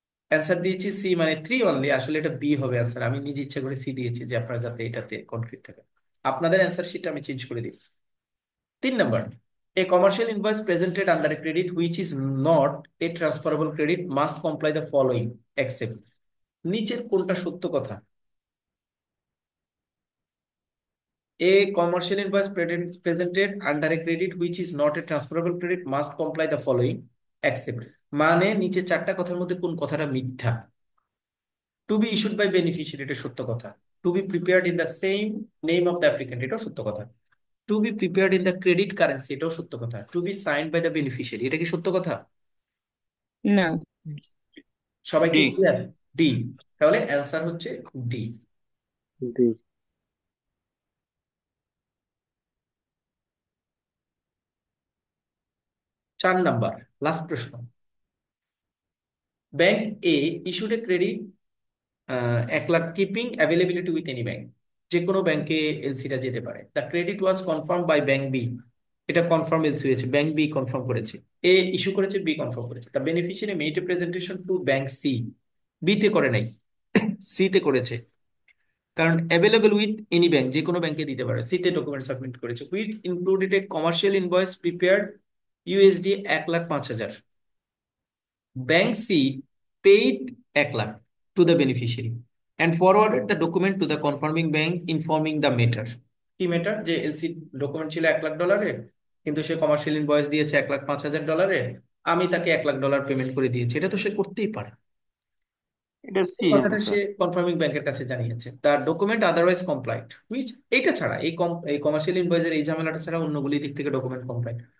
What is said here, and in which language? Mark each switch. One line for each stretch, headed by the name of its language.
Bangla: Answer দিয়েছি C মানে 3 only, আসলে এটা বি হবে অ্যান্সার। আমি নিজে ইচ্ছা করে সি দিয়েছি যে আপনারা যাতে এটাতে কনফিউজ থাকে। আপনাদের অ্যান্সার শিটটা আমি চেঞ্জ করে দিই।
English: 3 number, a commercial invoice presented under a credit which is not a transferable credit must comply the following except.
Bangla: নিচের কোনটা সত্য কথা?
English: A commercial invoice presented under a credit which is not a transferable credit must comply the following except,
Bangla: মানে নিচে 4টা কথার মধ্যে কোন কথাটা মিথ্যা?
English: to be issued by beneficiary,
Bangla: এটা সত্য কথা।
English: to be prepared in the same name of the applicant,
Bangla: এটাও সত্য কথা।
English: to be prepared in the credit currency,
Bangla: এটাও সত্য কথা।
English: to be signed by the beneficiary,
Bangla: এটা কি সত্য কথা? না। সবাই কি ডি। ক্লিয়ার? ডি। তাহলে অ্যান্সার হচ্ছে ডি। জি। 4 নাম্বার, লাস্ট প্রশ্ন।
English: Bank A issued a credit 1 lakh keeping availability with any bank.
Bangla: যে কোনো ব্যাংকে এলসিটা যেতে পারে।
English: the credit was confirm by bank B,
Bangla: এটা কনফার্ম এলসি হয়েছে, ব্যাংক বি কনফার্ম করেছে, এ ইস্যু করেছে, বি কনফার্ম করেছে।
English: the beneficiary made a presentation to bank C,
Bangla: B তে করে নাই, সি তে করেছে, কারণ অ্যাভেলেবল উইথ এনি ব্যাংক, যে কোনো ব্যাংকে দিতে পারে। সি তে ডকুমেন্ট সাবমিট করেছে,
English: Which included a commercial invoice prepared USD 1,05,000। Bank C paid 1 lakh to the beneficiary and forwarded the document to the confirming bank informing the matter.
Bangla: কি matter? যে LC document ছিল $1,00,000, কিন্তু সে commercial invoice দিয়েছে $1,05,000, আমি তাকে $1,00,000 payment করে দিয়েছি। এটা তো সে করতেই পারে। এটা সি কথাটা সে অ্যান্সার। কনফার্মিং ব্যাংকের কাছে জানিয়েছে। তার ডকুমেন্ট আদারওয়াইজ কমপ্লাইড হুইচ, এইটা ছাড়া এই কমার্শিয়াল ইনভয়েসের এই ঝামেলাটা ছাড়া অন্যগুলি দিক থেকে ডকুমেন্ট কমপ্লাইড।